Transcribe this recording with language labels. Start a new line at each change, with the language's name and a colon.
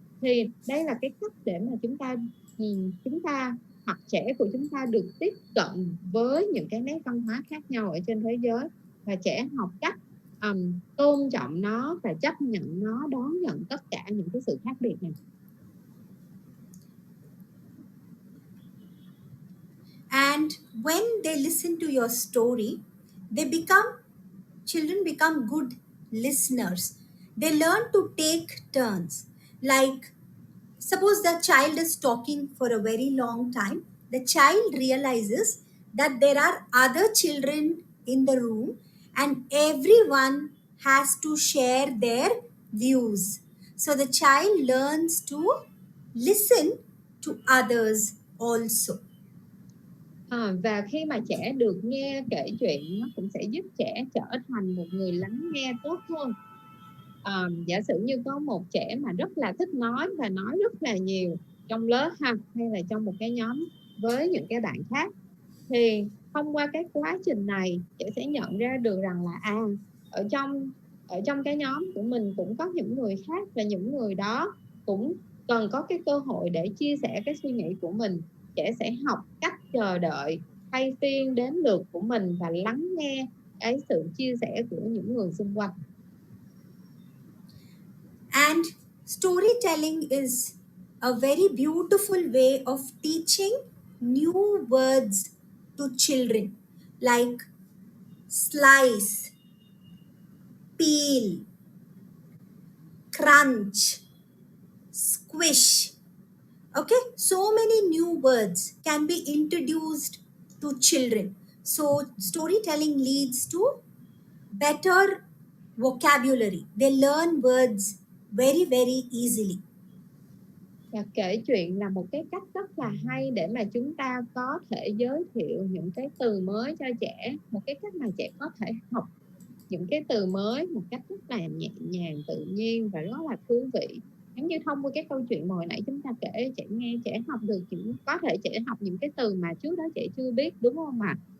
Vietnamese: Thì đây là cái cách để mà chúng ta hoặc trẻ của chúng ta được tiếp cận với những cái nét văn hóa khác nhau ở trên thế giới, và trẻ học cách tôn trọng nó và chấp nhận nó, đón nhận tất cả những cái sự khác biệt này.
English: And when they listen to your story, children become good listeners. They learn to take turns. Like, suppose the child is talking for a very long time, the child realizes that there are other children in the room and everyone has to share their views. So the child learns to listen to others also.
Vietnamese: Và khi mà trẻ được nghe kể chuyện, nó cũng sẽ giúp trẻ trở thành một người lắng nghe tốt hơn. Giả sử như có một trẻ mà rất là thích nói và nói rất là nhiều trong lớp hay là trong một cái nhóm với những cái bạn khác, thì thông qua cái quá trình này trẻ sẽ nhận ra được rằng là ở trong cái nhóm của mình cũng có những người khác, và những người đó cũng cần có cái cơ hội để chia sẻ cái suy nghĩ của mình. Trẻ sẽ học cách chờ đợi thay phiên đến lượt của mình và lắng nghe cái sự chia sẻ của những người xung quanh.
English: And storytelling is a very beautiful way of teaching new words to children, like slice, peel, crunch, squish. Okay, so many new words can be introduced to children. So storytelling leads to better vocabulary. They learn words very, very easily.
Vietnamese: Và kể chuyện là một cái cách rất là hay để mà chúng ta có thể giới thiệu những cái từ mới cho trẻ, một cái cách mà trẻ có thể học những cái từ mới một cách rất là nhẹ nhàng, tự nhiên và rất là thú vị. Giống như thông qua cái câu chuyện mà hồi nãy chúng ta kể, trẻ nghe, trẻ học được có thể trẻ học những cái từ mà trước đó trẻ chưa biết, đúng không ạ?